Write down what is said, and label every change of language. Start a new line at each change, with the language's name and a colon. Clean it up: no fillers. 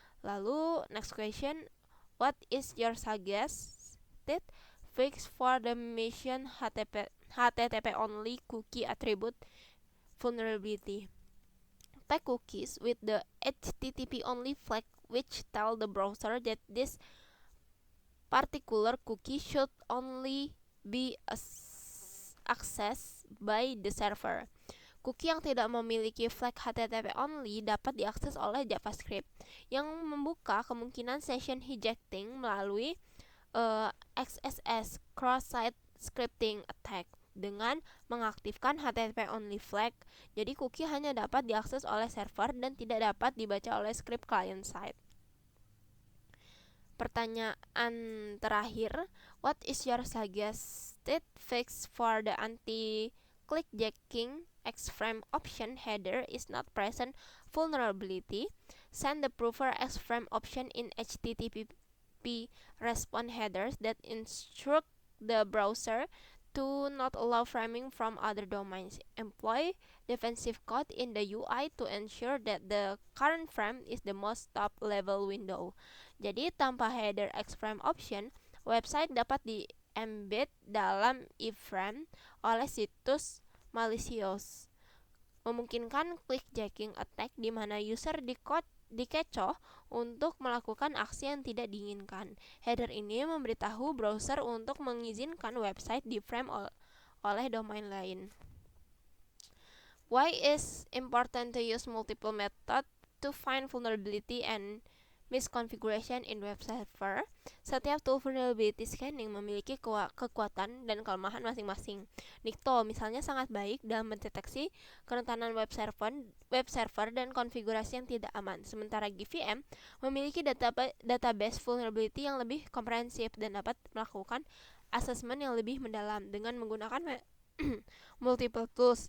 English: Lalu next question, what is your suggested fix for the mission HTTP only cookie attribute vulnerability? Tag cookies with the HTTP only flag which tell the browser that this particular cookie should only be access by the server.
Indonesian: Cookie yang tidak memiliki flag HTTP only dapat diakses oleh JavaScript, yang membuka kemungkinan session hijacking melalui XSS cross-site scripting attack dengan mengaktifkan HTTP only flag. Jadi cookie hanya dapat diakses oleh server dan tidak dapat dibaca oleh script client side. Pertanyaan terakhir,
English: what is your suggested fix for the anti-clickjacking X-frame option header is not present vulnerability? Send the proper X-frame option in HTTP response headers that instruct the browser to not allow framing from other domains. Employ defensive code in the UI to ensure that the current frame is the most top level window.
Indonesian: Jadi tanpa header X-frame option, website dapat di-embed dalam iframe oleh situs malicious, memungkinkan clickjacking attack di mana user dikecoh untuk melakukan aksi yang tidak diinginkan. Header ini memberitahu browser untuk mengizinkan website di-frame oleh domain lain.
English: Why is important to use multiple method to find vulnerability and misconfiguration in web server?
Indonesian: Setiap tool vulnerability scanning memiliki kekuatan dan kelemahan masing-masing. Nikto misalnya sangat baik dalam mendeteksi kerentanan web server dan konfigurasi yang tidak aman. Sementara GVM memiliki database vulnerability yang lebih komprehensif dan dapat melakukan assessment yang lebih mendalam dengan menggunakan multiple tools.